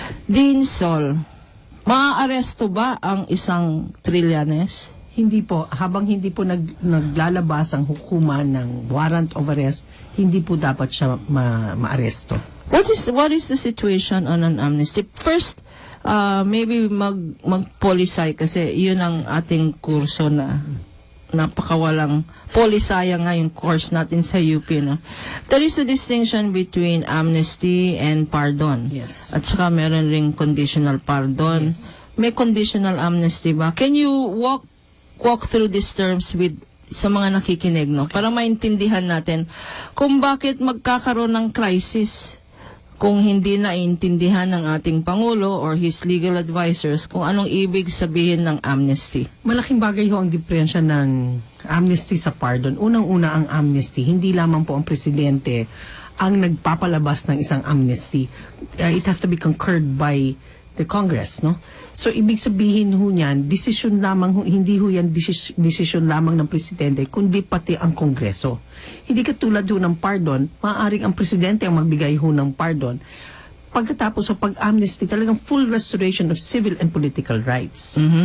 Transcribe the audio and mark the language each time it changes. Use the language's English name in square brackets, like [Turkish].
[Filipino] Dean Sol, maaaresto ba ang isang Trillanes? Hindi po, habang hindi po naglalabas ang hukuman ng warrant of arrest, hindi po dapat siya maaresto. [English] What is the situation on an amnesty? [Filipino] First, maybe mag-polisay kasi yun ang ating kurso na napakawalang polisaya nga yung course natin sa UP. No? [English] There is a distinction between amnesty and pardon. Yes. [Filipino] At saka meron ring conditional pardon. [English] Yes. [Filipino] May conditional amnesty ba? [English] Can you walk through these terms with sa mga nakikinig, no? [Filipino] Para maintindihan natin kung bakit magkakaroon ng crisis kung hindi naiintindihan ng ating Pangulo or his legal advisors kung anong ibig sabihin ng amnesty. Malaking bagay ho ang diferensya ng amnesty sa pardon. Unang-una ang amnesty, hindi lamang po ang presidente ang nagpapalabas ng isang amnesty. [English] It has to be concurred by the Congress, no? [Filipino] So, ibig sabihin ho niyan, desisyon lamang, hindi ho yan desisyon lamang ng presidente, kundi pati ang Kongreso. Hindi katulad ho ng pardon, maaaring ang presidente ang magbigay ho ng pardon. Pagkatapos sa pag-amnesty, talagang full restoration of civil and political rights.